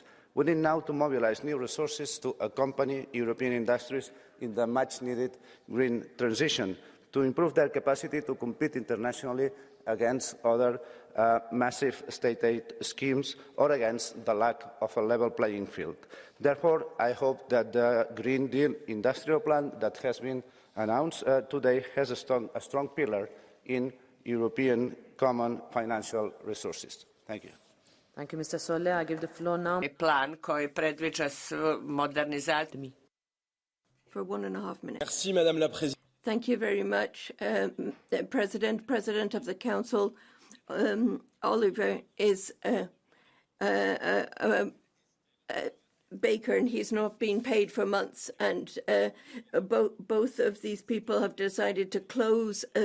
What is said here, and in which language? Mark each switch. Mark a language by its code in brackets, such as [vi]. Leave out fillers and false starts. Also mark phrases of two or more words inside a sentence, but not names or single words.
[en] We need now to mobilise new resources to accompany European industries in the much-needed green transition, to improve their capacity to compete internationally against other massive state aid schemes or against the lack of a level playing field. Therefore, I hope that the Green Deal industrial plan that has been announced today has a strong pillar in European common financial resources. Thank you. Thank you, Mr. Soler. I give the floor now. [hr] Plan koji predviđa modernizaciju. [en] For 1.5 minutes. [fr] Merci, Madame la Présidente. [en] Thank you very much, President of the Council. Oliver is a baker, and he's not been paid for months. And both of these people have decided to close.